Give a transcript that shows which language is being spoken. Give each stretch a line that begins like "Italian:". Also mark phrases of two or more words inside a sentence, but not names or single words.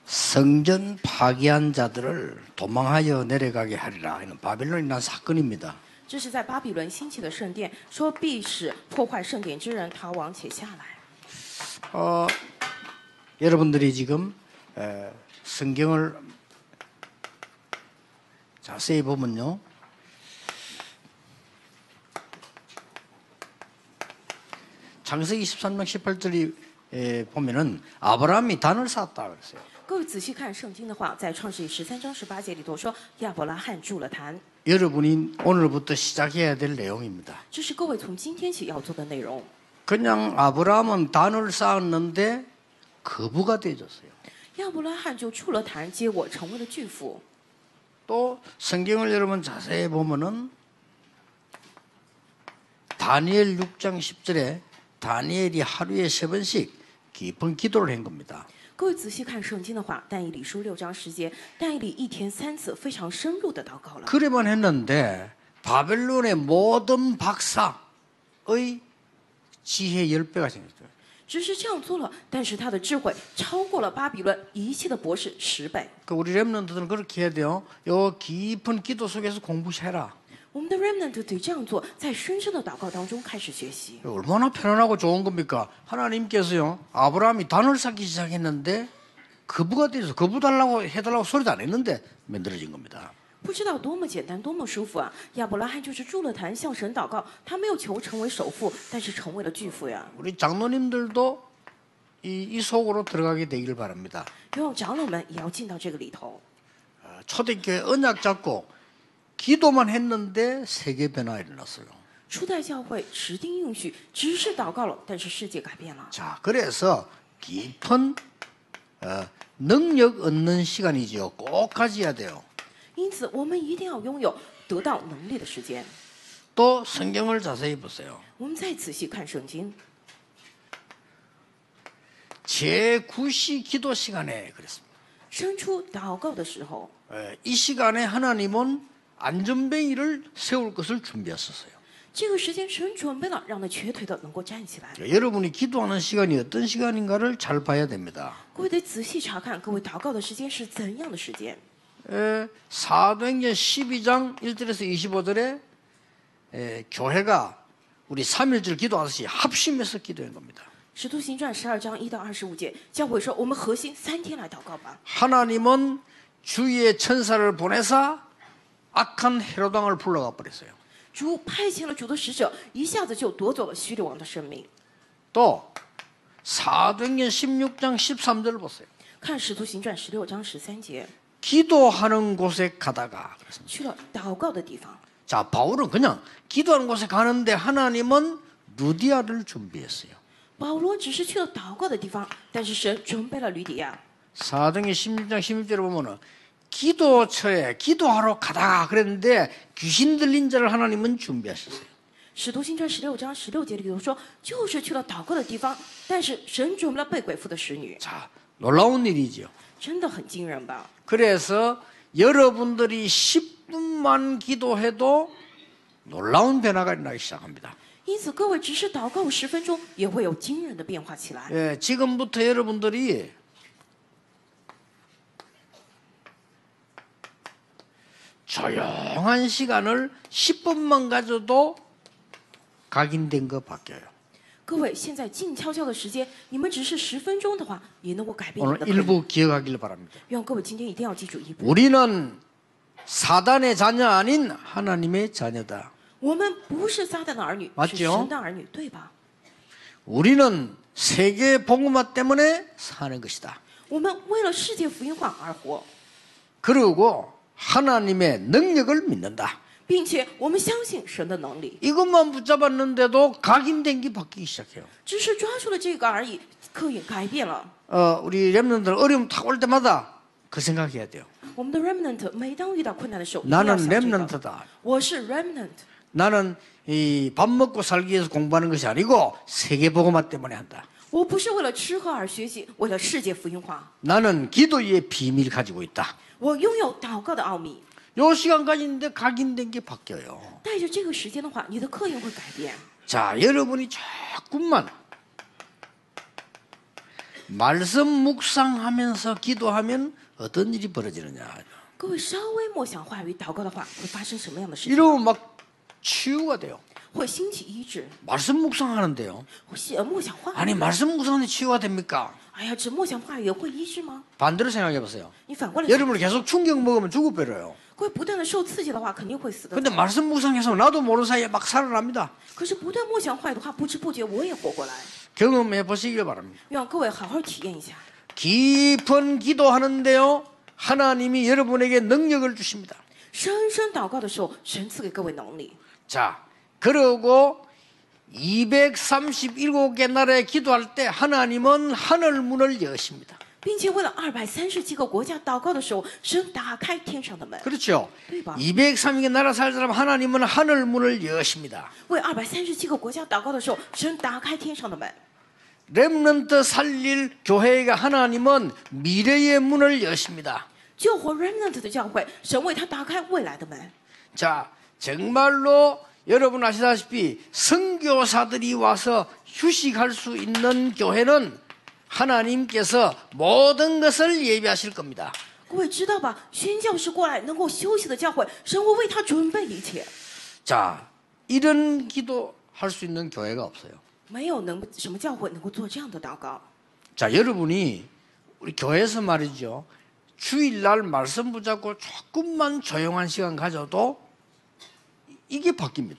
Korean: 성전 파괴한 자들을 도망하여 내려가게 하리라. 이는 바벨론이 난 사건입니다.
Chinese: 这是在巴比伦兴起的圣殿，说必使破坏圣殿之人逃亡且下来。
Korean: 여러분들이 지금 성경을 자세히 보면요. 창세기 23장 18절이 보면은 아브라함이 단을 쌓았다 그랬어요.
Chinese: 各位仔细看圣经的话，在创世记13章18节里头说，亚伯拉罕筑了坛。
Korean: 여러분이 오늘부터 시작해야 될 내용입니다.
Chinese: 这是各位从今天起要做的内容。
Korean: 그냥 아브라함은 단을 쌓았는데 거부가 되어졌어요.
Chinese: 亚伯拉罕就筑了坛，结果成为了巨富。
Korean: 또 성경을 여러분 자세히 보면은 다니엘 6장 10절에 다니엘이 하루에 3번씩 깊은 기도를 한 겁니다.
Chinese: 各位仔细看圣经的话，但以理书6章10节，但以理一天3次非常深入的祷告了。
Korean: 그래만 했는데 바벨론의 모든 박사의 지혜 10배가 생겼어요.
Chinese: 只是这样做了，但是他的智慧超过了巴比伦一切的博士10倍。
Korean: 그 우리 렘넌트들은 그렇게 해야 돼요. 요 깊은 기도 속에서 공부해라.
Chinese: 我们的 remnant 得这样做，在深深的祷告当中开始学习。
Korean: 얼마나 편안하고 좋은 겁니까? 하나님께서요. 아브라함이 단을 쌓기 시작했는데 거부가 돼서 거부 달라고 해달라고 소리도 안 했는데 만들어진 겁니다.
Chinese: 不知道多么简单，多么舒服啊！亚伯拉罕就是筑了坛，向神祷告，他没有求成为首富，但是成为了巨富呀。
Korean: 우리 장로님들도 이 속으로 들어가게 되길 바랍니다.
Chinese: 希望长老们也要进到这个里头。
Korean: 초대교회 언약 잡고 기도만 했는데 세계 변화 일어났어요.
Chinese: 初代教会持定应许，只是祷告了，但是世界改变了。
Korean: 자, 그래서 깊은 능력 얻는 시간이죠. 꼭 가져야 돼요.
Chinese: 因此，我们一定要拥有得到能力的时间。
Korean: 또 성경을 자세히 보세요.
Chinese: 我们再仔细看圣经，
Korean: 제9시 기도 시간에 그랬습니다.
Chinese: 生出祷告的时候，
Korean: 이 시간에 하나님은 안전뱅이를 세울 것을 준비하셨어요.
Chinese: 这个时间神准备了，让那瘸腿的能够站起来。
Korean: 여러분이 기도하는 시간이 어떤 시간인가를 잘 봐야 됩니다.
Chinese: 各位得仔细查看，各位祷告的时间是怎样的时间。
Korean: 사도행전 12장 1절에서 25절에 교회가 우리 3.1절 기도하듯이 합심해서 기도한 겁니다.
Chinese: 使徒行传12章1到25节，教会说：“我们核心3天来祷告吧。
Korean: 하나님은 주의 천사를 보내사 악한 헤롯 왕을 불러가 버렸어요.
Chinese: 主派遣了主的使者，一下子就夺走了希律王的生命。
Korean: 또 사도행전 16장 13절 보세요.
Chinese: 看使徒行传16章13节，
Korean: 기도하는 곳에 가다가 그랬습니다.
Chinese: 去了祷告的地方。
Korean: 자, 바울은 그냥 기도하는 곳에 가는데 하나님은 루디아를 준비했어요.
Chinese: 保罗只是去了祷告的地方，但是神准备了吕底亚。
Korean: 사도행전 16장 16절에 보면은 기도처에 기도하러 가다가 그랬는데 귀신 들린 자를 하나님은 준비하셨어요.
Chinese: 使徒行传16章16节里头说，就是去了祷告的地方，但是神准备了被鬼附的使女，
Korean: 자, 놀라운 일이죠.
Chinese: 真的很惊人吧？
Korean: 그래서 여러분들이 10분만 기도해도 놀라운 변화가 일어나기 시작합니다.
Chinese: 因此，各位只是祷告10分钟，也会有惊人的变化起来。
Korean: 예, 지금부터 여러분들이 조용한 시간을 10분만 가져도 각인된 거 바뀌어요.
Chinese: 各位，现在静悄悄的时间，你们只是10分钟的话，也能够改变你
Korean: 오늘
Chinese: 的可能。
Korean: 일부 기억하길 바랍니다.
Chinese: 愿各位今天一定要记住一步：
Korean: 우리는 사단의 자녀 아닌 하나님의 자녀다.
Chinese: 我们不是撒旦的儿女，
Korean: 맞죠
Chinese: 是神的儿女，对吧？
Korean: 우리는 세계 복음화 때문에 사는 것이다.
Chinese: 我们为了世界福音化而活，
Korean: 그리고 하나님의 능력을 믿는다.
Chinese: 并且我们相信神的能力。
Korean: 이것만 붙잡았는데도 각인된 게 바뀌기 시작해요.
Chinese: 只是抓住了这个而已，刻印改变了。
Korean: 우리 렘넌들 어려움 탁 올 때마다 그 생각해야 돼요.
Chinese: 我们的 remnant 每当遇到困难的时候，
Korean: 나는
Chinese: 一定要想这个
Korean: 렘넌트다.
Chinese: 我是 remnant，
Korean: 나는 이 밥 먹고 살기 위해서 공부하는 것이 아니고 세계 복음화 때문에 한다.
Chinese: 我不是为了吃喝而学习，为了世界福音化。
Korean: 나는 기도의 비밀 가지고 있다.
Chinese: 我拥有祷告的奥秘。
Korean: 요 시간까지 있는데 각인된 게 바뀌어요.
Chinese: 带着这个时间的话，你的刻印会改变。
Korean: 자, 여러분이 조금만 말씀 묵상하면서 기도하면 어떤 일이 벌어지느냐.
Chinese: 各位稍微默想话语祷告的话，会发生什么样的事情？
Korean: 이러면 막 치유가 돼요.
Chinese: 会兴起医治，
Korean: 말씀 묵상하는데요.
Chinese: 会默想话语。
Korean: 아니 말씀 묵상하는데 치유가 됩니까?
Chinese: 哎呀，只默想话语也会医治吗？
Korean: 반대로 생각해 보세요.
Chinese: 你反过来想，
Korean: 여러분이 계속 충격 먹으면 죽어버려요.
Chinese: 各位不断的受刺激的话，肯定会死的。
Korean: 근데 말씀 묵상해서 나도 모르는 사이에 막 살아납니다.
Chinese: 可是不断默想话语的话，不知不觉我也活过来。
Korean: 경험해 보시길 바랍니다.
Chinese: 让各位好好体验一下。
Korean: 깊은 기도하는데요. 하나님이 여러분에게 능력을 주십니다.
Chinese: 深深祷告的时候，神赐给各位能力。
Korean: 자, 그리고 237개 나라에 기도할 때 하나님은 하늘 문을 여십니다.
Chinese: 并且为了237个国家祷告的时候，神打开天上的门。
Korean: 그렇죠.
Chinese: 对吧？
Korean: 230개 나라 살 사람 하나님은 하늘 문을 여십니다.
Chinese: 为237个国家祷告的时候，神打开天上的门。
Korean: 렘넌트 살릴 교회가 하나님은 미래의 문을 여십니다.
Chinese: 救活 remnant 的教会，神为他打开未来的门。
Korean: 자, 정말로 여러분 아시다시피 선교사들이 와서 휴식할 수 있는 교회는 하나님께서 모든 것을 예비하실 겁니다.
Chinese: 各位知道吧？宣教士过来能够休息的教会，神会为他准备一切。
Korean: 자, 이런 기도 할 수 있는 교회가 없어요.
Chinese: 没有什么教会能够做这样的祷告。
Korean: 자, 여러분이 우리 교회에서 말이죠. 주일날 말씀 붙잡고 조금만 조용한 시간 가져도 이게 바뀝니다.